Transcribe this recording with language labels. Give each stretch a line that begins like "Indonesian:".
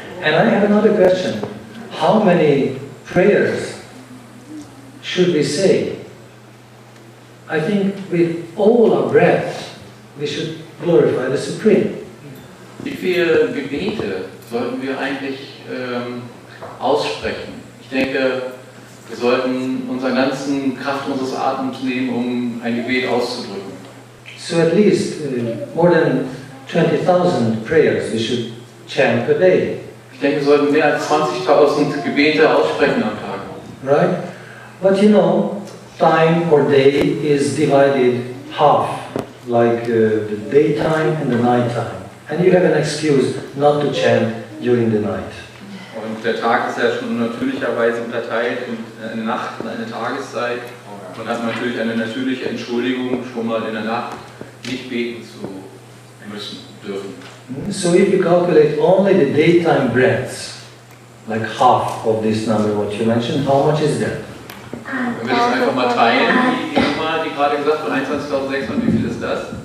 English: And I have another question. How many prayers should we say? I think with all our breaths, we should glorify the Supreme.
German: Wie viele Gebete sollten wir eigentlich aussprechen? Ich denke, wir sollten unsere ganzen Kraft unseres Atems nehmen, um ein Gebet auszudrücken.
English: So at least more than 20,000 prayers we should chant per day.
German: Ich denke, wir sollten mehr als 20.000 Gebete aussprechen am Tag.
English: Right? But you know, time or day is divided half, like the daytime and the nighttime. And you have an excuse not to chant during the night.
German: Und der Tag ist ja schon natürlicherweise unterteilt in eine Nacht und eine Tageszeit. Man hat natürlich eine natürliche Entschuldigung, schon mal in der Nacht nicht beten zu müssen, dürfen.
English: So if you calculate only the daytime breaths, like half of this number what you mentioned, how much is that?
German: Wenn wir das einfach mal teilen, die Nummer, die gerade gesagt wurde, 21.600, wie viel ist das?